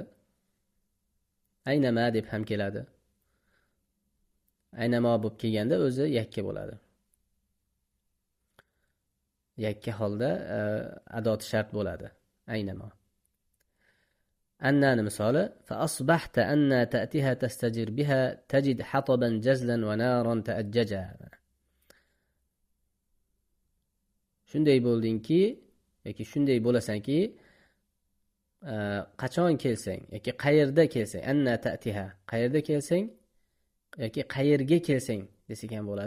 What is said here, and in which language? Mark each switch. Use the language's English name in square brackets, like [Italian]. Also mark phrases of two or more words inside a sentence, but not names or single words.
[Arabic] أين ما [Uzbek] deb ham keladi. [Arabic] أين ما [Uzbek] bo'lib kelganda o'zi yakka bo'ladi. Yakka holda adoti shart bo'ladi. [Arabic] أين ما. [Uzbek] Annani misoli [Arabic] فأصبحت أنى تأتها تستجر بها تجد حطبا جزلا ونارا تأججا. [Uzbek] Shunday bo'ldingki yoki shunday bo'lasanki qachon kelsang yoki qayerda kelsang, [Arabic] أنى تأتها [Uzbek] qayerda kelsang yoki qayerga kelsang desak ham bo'ladi.